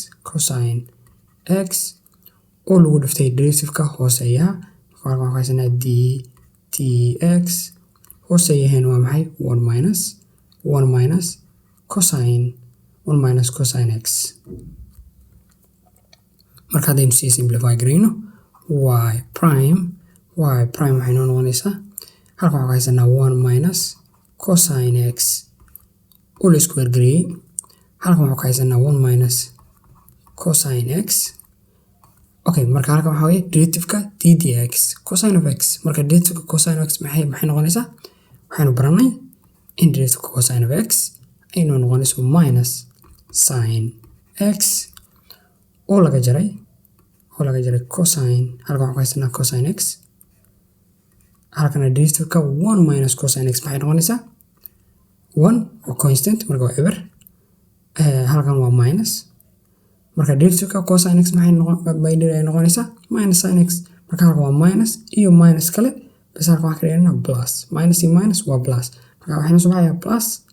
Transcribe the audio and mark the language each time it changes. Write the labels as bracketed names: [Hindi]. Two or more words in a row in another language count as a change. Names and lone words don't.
[Somali] x oo lagu dhiftay derivativeka hooseeyaha marka waxaan haysanaa dx hooseeyaheenu waa maxay [English] 1 minus cosine x [Somali] marka haddaynu sii simplify garayno [English] y prime [Somali] waxay noo noqonaysaa halkan waxaan haysanaa [English] 1 minus cosine x [Somali] oo la isku ergareeyay halkan waxaan haysanaa [English] 1 minus cosine x [Somali] okay marka halkan waxaa weeye derivativeka ddx [English] cosine of x [Somali] marka derivativeka [English] cosine of x [Somali] maxay noqonaysaa waxaynu baranay in derivativeka [English] cosine of x [Somali] ay noo noqonayso [English] minus sin x [Somali] oo laga jaray cosine halkan waxaan haysanaa [English] cosine x [Somali] halkana derivativeka [English] 1 minus cosine x [Somali] maxay noqonaysaa 1 waa constant marka waa eber halkan waa minus marka derivativeka [English] cosine x [Somali] maxay noqonaysaa [English] minus sin x [Somali] marka halkan waa minus iyo minus kale bas halkan waxaan ka dhiganaa [English] plus minus [Somali] iyo minus waa plus marka waxayna soo baxayaa plus